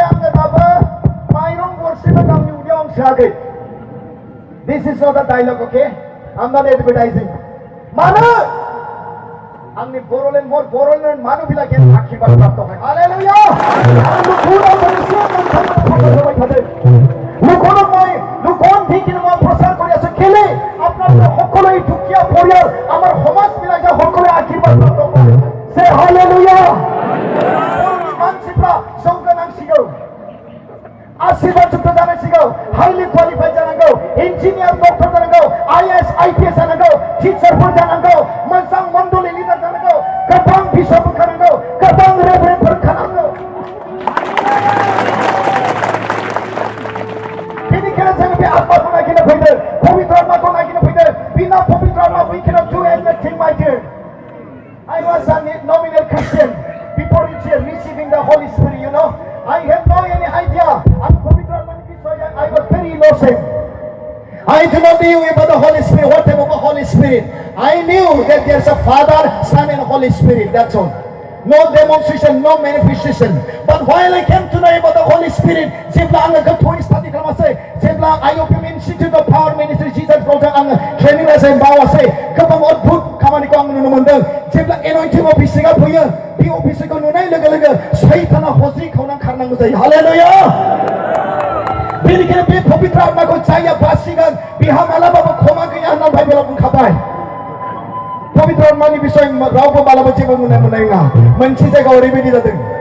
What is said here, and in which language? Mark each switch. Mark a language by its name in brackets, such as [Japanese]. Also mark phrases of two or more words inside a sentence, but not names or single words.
[Bodo] आङो दाबो माइरं गरसेबो गावनि उदैयाव आं सोआखै [English] this is not a dialog okay I am not advertising [Bodo] मानो आंनि बर'लेण्ड मानसिफोरा आशीर्बाद प्राप्त হয় हालेलुया आं लुकुनाव मोनसे नोंथांनो होबाय थादों लुकुनाव [Assamese] মই লুকন ভিকিনে মই প্ৰচাৰ কৰি আছো কেলে আপোনালোকে সকলোৱে দুখীয়া পৰিয়াল আমাৰ সমাজ মিলাই যে সকলোৱে আশীৰ্বাদ প্ৰাপ্ত কৰে সে হালেলুয়া [Bodo] मानसिफ्रा जौगानांसिगौ आशीर्वादयुक्त जानांसिगौ [English] highly qualified [Bodo] जानांगौ [English] engineer doctor [Bodo] जानांगौ आईएएस आईपीएस जानांगौ टीचारफोर जानांगौ मोजां मण्डली लिडार जानांगौ गोबां बिशप ओंखारनांगौ गोबां रेभारेन्डफोर ओंखारनांगौ बेनिखायनो जोङो बे आत्माखौ नागिरनो फैदों पवित्र आत्माखौ नागिरनो फैदों बिना पवित्र आत्मा [English] we cannot do anything my dear I was a nominal Christian before receiving the Holy Spirit, you know. I have no any idea. I was very innocent. I do not knew about the Holy Spirit. What about the Holy Spirit? I knew that there's a Father, Son, and Holy Spirit. That's all. No demonstration, no manifestation. But while I came to know about the Holy Spirit, [Bodo] जेब्ला आङो गोथौयै स्टाडि खालामासै जेब्ला IOPM Institute of Power Ministry Jesus Christ आङो ट्रेनिं लासै बावासै गोबां अद्भुत खामानिखौ आं नुनो मोनदों जेब्ला एनॉइंटिं अफिसिङा फैयो बे अफिसखौ नुनाय लोगो लोगो सैताना हजि खावनानै खारनांगौ जायो हालेलुया बेनिखायनो बे पवित्र आत्माखौ जायहा बासिगोन बिहा मालाबाबो क्षमा गैया होनना बाइबेलाव बुंखाबाय पवित्र आत्मानि बिषय रावबो मालाबा जेबो मोननाय नङा मोनसे जायगायाव ओरैबायदि जादों